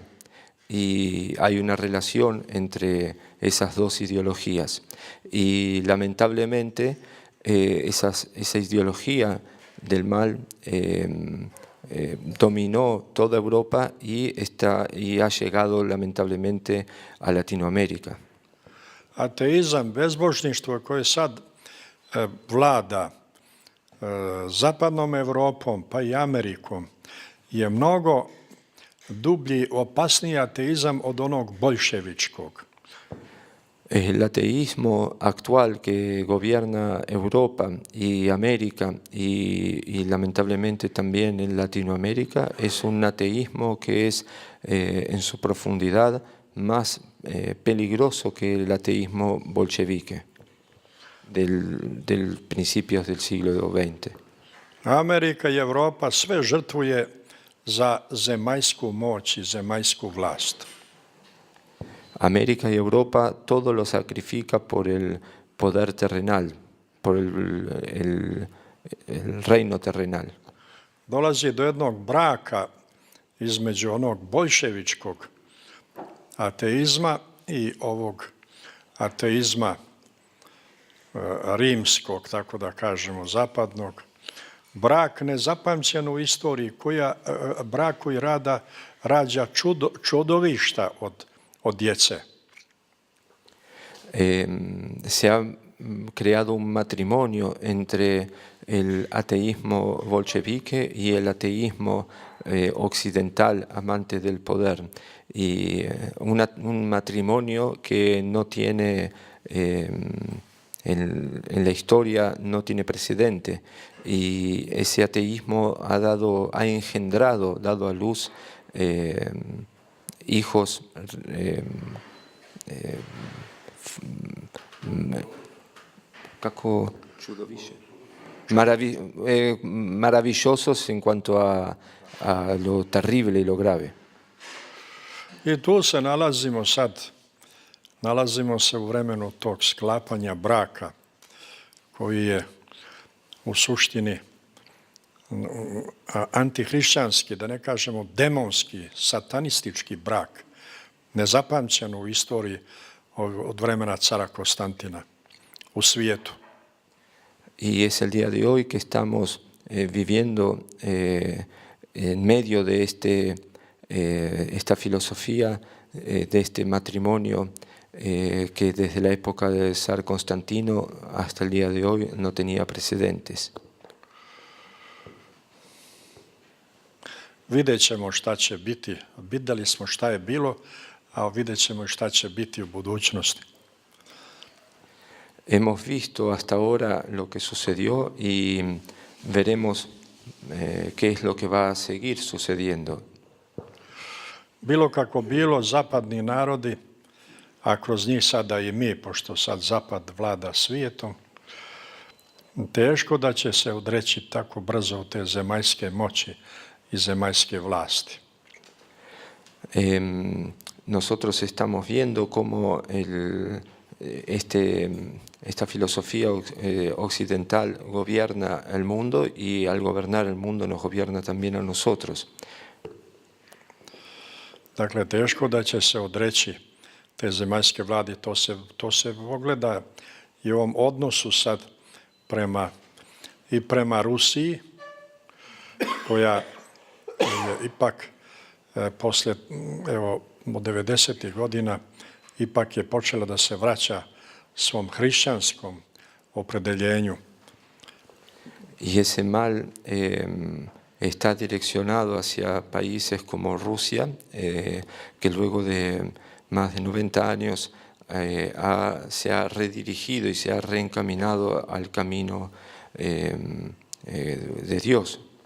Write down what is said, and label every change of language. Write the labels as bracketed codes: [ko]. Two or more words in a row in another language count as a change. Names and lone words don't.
[es] Y hay una relación entre esas dos ideologías. Y lamentablemente esa ideología del mal dominó toda Europa y ha llegado lamentablemente a Latinoamérica. [sr] Ateizam, bezbožništvo koje sad vlada zapadnom Evropom pa i Amerikom je mnogo dublji, opasniji ateizam od onog boljševičkog. [es] El ateísmo actual que gobierna Europa y América y lamentablemente también en Latinoamérica es un ateísmo que es en su profundidad más peligroso que el ateísmo bolchevique del principios del siglo XX. [sr] Amerika i Evropa sve žrtvuje za zemaljsku moć i zemaljsku vlast. [es] América y Europa todo lo sacrifica por el poder terrenal, por el reino terrenal. [sr] Dolazi do jednog braka između onog boljševičkog ateizma i ovog ateizma rimskog, tako da kažemo, zapadnog. Brak nezapamćen u istoriji, brak koji rađa čudovišta od djece. [es] Se ha creado un matrimonio entre el ateísmo bolchevique y el ateísmo occidental amante del poder. Y un matrimonio que no tiene, en la historia, no tiene precedente. Y ese ateísmo ha engendrado, dado a luz hijos maravillosos en cuanto a lo terrible y lo grave. [sr] I tu se nalazimo se u vremenu tog sklapanja braka, koji je u suštini antihrišćanski, da ne kažemo demonski, satanistički brak, nezapamćen u istoriji od vremena cara Konstantina u svijetu. [es] Y es el día de hoy que estamos viviendo en medio de esta filosofía, de este matrimonio que desde la época del zar Constantino hasta el día de hoy no tenía precedentes. [sr] Vidjet ćemo šta će biti. Vidjeli smo šta je bilo, a vidjet ćemo i šta će biti u budućnosti. [es] Hemos visto hasta ahora lo que sucedió y veremos qué es lo que va a seguir sucediendo. [sr] Bilo kako bilo, zapadni narodi, a kroz njih sada i mi, pošto sad zapad vlada svijetom, teško da će se odreći tako brzo u te zemaljske moći i zemaljske vlasti. [es] Nosotros estamos viendo cómo esta filosofía occidental gobierna el mundo y al gobernar el mundo nos gobierna también a nosotros. [sr] Dakle, teško da će se odreći te zemaljske vlade. To se ogleda i u ovom odnosu sad prema Rusiji, koja je ipak posle, evo, od 90. godina ipak je počela da se vraća svom hrišćanskom opredeljenju. [es] Y ese mal está direccionado hacia países como Rusia, que luego de más de 90 años se ha redirigido y se ha reencaminado al camino de Dios.